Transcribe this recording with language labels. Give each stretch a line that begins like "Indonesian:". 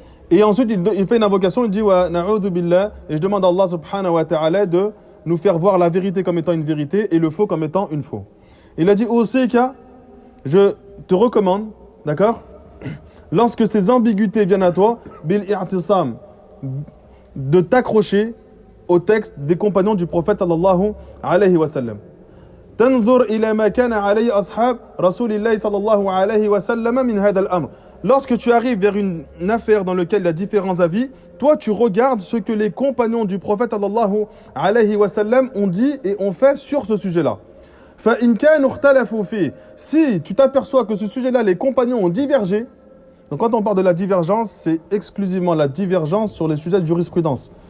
French: Et ensuite, il fait une invocation, il dit
Arabic: wa na'udhu billah,
French: et je demande à Allah subhanahu wa ta'ala de nous faire voir la vérité comme étant une vérité et le faux comme étant une faux. Il a dit aussi que je te recommande, d'accord, lorsque ces ambiguïtés viennent à toi, bil i'tisam, de t'accrocher au texte des compagnons du prophète sallallahu alayhi wa sallam.
Arabic: تنظر إلى ما كان عليه أصحاب رسول الله صلى الله عليه وسلم من هذا الأمر.
French: Lorsque tu arrives vers une affaire dans laquelle il y a différents avis, toi tu regardes ce que les compagnons du prophète sallallahu alayhi wa sallam ont dit et ont fait sur ce sujet-là.
Arabic: فإن كانوا اختلفوا فيه.
French: Si tu t'aperçois que ce sujet-là, les compagnons ont divergé, donc quand on parle de la divergence, c'est exclusivement la divergence sur les sujets de jurisprudence.